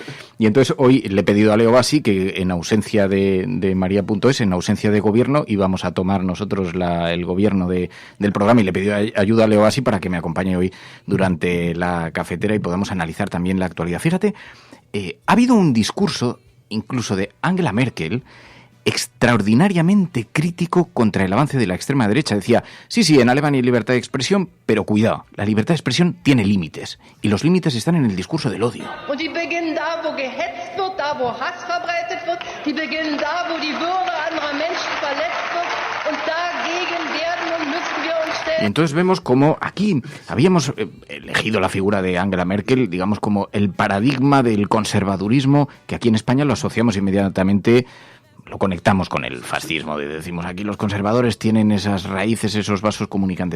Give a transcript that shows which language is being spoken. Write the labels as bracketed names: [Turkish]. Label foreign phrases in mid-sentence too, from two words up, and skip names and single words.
[Spanish] Y entonces hoy le he pedido a Leo Bassi que en ausencia de María.es, en ausencia de gobierno, íbamos a tomar nosotros el gobierno del programa, y le he pedido ayuda a Leo Bassi para que me acompañe hoy durante la cafetera y podamos analizar también la actualidad. Fíjate, ha habido un discurso incluso de Angela Merkel, extraordinariamente crítico contra el avance de la extrema derecha. Decía, sí, en Alemania hay libertad de expresión, pero cuidado, la libertad de expresión tiene límites, y los límites están en el discurso del odio. [German] Und die beginnen da, wo gehetzt wird, da, wo Hass verbreitet wird, die beginnen da, wo die Würde anderer Menschen verletzt wird, und dagegen werden und müssen wir uns stellen. [Spanish] Y entonces vemos como aquí habíamos elegido la figura de Angela Merkel, digamos, como el paradigma del conservadurismo, que aquí en España lo asociamos inmediatamente, lo conectamos con el fascismo. Decimos, aquí los conservadores tienen esas raíces, esos vasos comunicantes.